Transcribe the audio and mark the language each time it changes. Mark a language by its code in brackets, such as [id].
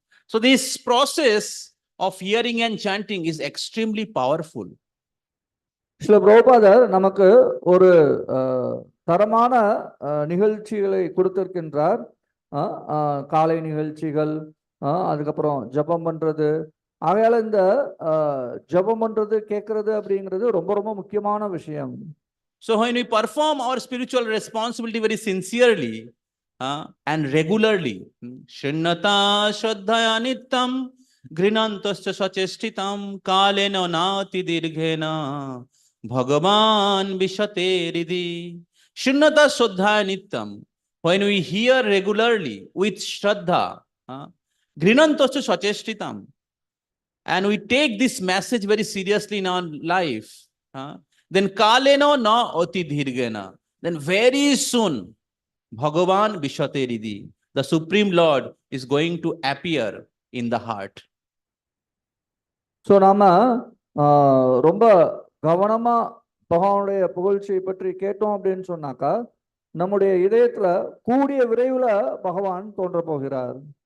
[en] So this process of hearing and chanting is extremely powerful. [ta] Srila பிரபுபாதர் நமக்கு ஒரு தரமான நிகழ்ச்சிகளை கொடுத்திருக்கின்றார். காலை நிகழ்ச்சிகள், அதுக்கப்புறம் ஜபம் பண்றது. ஆகையால இந்த ஜபம் பண்றது கேட்கறது அப்படிங்கிறது ரொம்ப ரொம்ப முக்கியமான விஷயம். [en] So when we perform our spiritual responsibility very sincerely and regularly, [sa] Shrinnata Shraddhaya Nittam Grinantascha Sachestitam Kalena Nati Dirghena Bhagavan Vishate Ridhi. Shrinnata Shraddhaya Nittam. [en] When we hear regularly with Shraddha, [sa] Grinantascha Sachestitam, [en] and we take this message very seriously in our life, then [sa] kaleno na oti dhirgena, [en] then very soon [sa] Bhagavan Vishate Ridhi, [en] the Supreme Lord, is going to appear in the heart. [ta] So நாம ரொம்ப கவனமா பகவானுடைய புகழ்ச்சியை பற்றி கேட்டோம் அப்படின்னு சொன்னாக்கா நம்முடைய இதயத்துல கூடிய விரைவில் பகவான் தோன்ற போகிறார்.